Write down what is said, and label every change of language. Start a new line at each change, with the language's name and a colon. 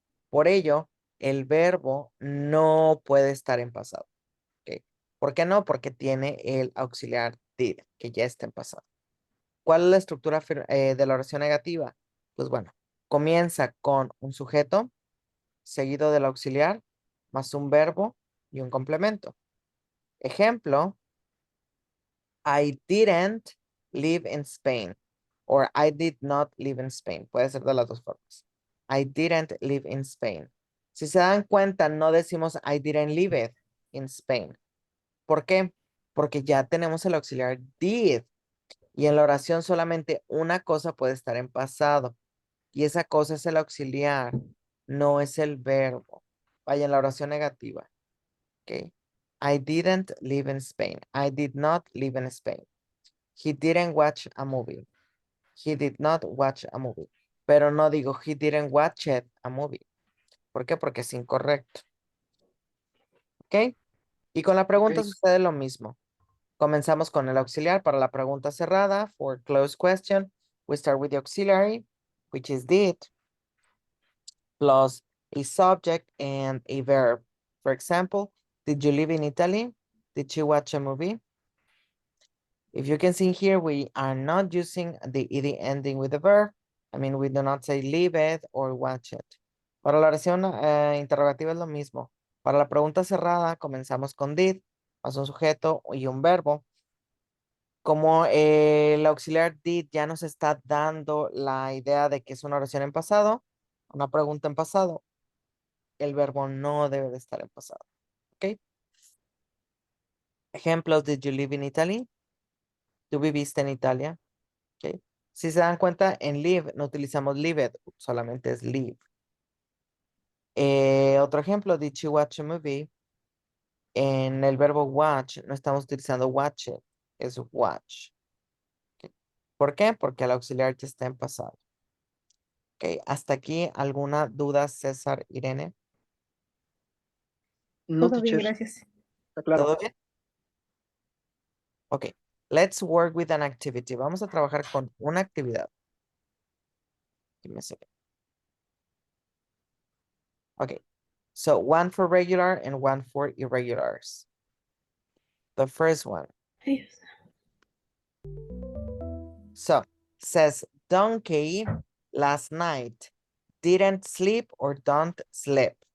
Spanish: Por ello, el verbo no puede estar en pasado. ¿Ok? ¿Por qué no? Porque tiene el auxiliar did, que ya está en pasado. ¿Cuál es la estructura de la oración negativa? Pues bueno, comienza con un sujeto, seguido del auxiliar, más un verbo y un complemento.
English: Ejemplo, I didn't live in Spain. Or I did not live in Spain.
Spanish: Puede ser de las dos formas.
English: I didn't live in Spain.
Spanish: Si se dan cuenta, no decimos
English: I didn't live it in Spain.
Spanish: ¿Por qué? Porque ya tenemos el auxiliar did. Y en la oración solamente una cosa puede estar en pasado. Y esa cosa es el auxiliar, no es el verbo. Vaya en la oración negativa.
English: ¿Ok? I didn't live in Spain. I did not live in Spain. He didn't watch a movie. He did not watch a movie.
Spanish: Pero no digo
English: he didn't watch it a movie.
Spanish: ¿Por qué? Porque es incorrecto. ¿Ok? Y con la pregunta Ok. sucede lo mismo. Comenzamos con el auxiliar para la pregunta cerrada.
English: For closed question, we start with the auxiliary, which is did, plus a subject and a verb. For example, did you live in Italy? Did you watch a movie? If you can see here, we are not using the ed ending with the verb. I mean, we do not say live it or watch it.
Spanish: Para la oración interrogativa es lo mismo. Para la pregunta cerrada, comenzamos con did, más un sujeto y un verbo. Como el auxiliar did ya nos está dando la idea de que es una oración en pasado, una pregunta en pasado, el verbo no debe de estar en pasado. ¿Ok?
English: Ejemplos, did you live in Italy?
Spanish: ¿Tú viviste en Italia? ¿Ok? Si se dan cuenta, en live no utilizamos live it, solamente es live. Otro ejemplo,
English: did you watch a movie?
Spanish: En el verbo watch no estamos utilizando watch it, es watch. ¿Ok? ¿Por qué? Porque el auxiliar ya está en pasado. Ok, hasta aquí, ¿alguna duda, César, Irene? No, Todo bien,
English: teacher.
Spanish: gracias. Está claro. ¿Todo bien?
English: Okay, let's work with an activity.
Spanish: Vamos a trabajar con una actividad.
English: Give me a second. Okay, so one for regular and one for irregulars. The first one.
Spanish: Ay,
English: So says donkey last night didn't sleep or don't sleep.